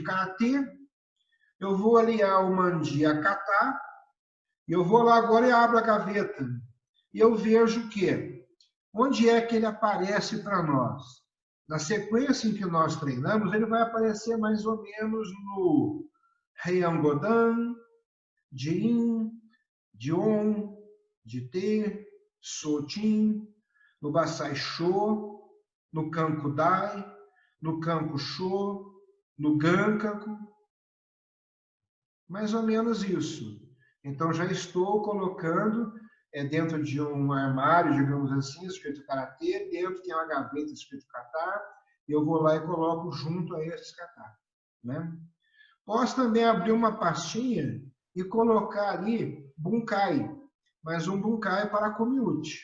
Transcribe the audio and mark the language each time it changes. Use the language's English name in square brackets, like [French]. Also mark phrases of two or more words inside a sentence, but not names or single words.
[Portuguese] Karatê, eu vou aliar o mandi a kata, e eu vou lá agora e abro a gaveta. E eu vejo que, onde é que ele aparece para nós? Na sequência em que nós treinamos, ele vai aparecer mais ou menos no Heian-Godan, Jin, Jion, Jite, Sotin, no Basai Sho, no Kankudai, no Kankusho, no Gankaku, mais ou menos isso. Então, já estou colocando dentro de um armário, digamos assim, escrito Karatê, dentro tem uma gaveta escrito Kata, e eu vou lá e coloco junto a esses Kata, né? Posso também abrir uma pastinha e colocar ali Bunkai, mas um Bunkai para Komiuchi.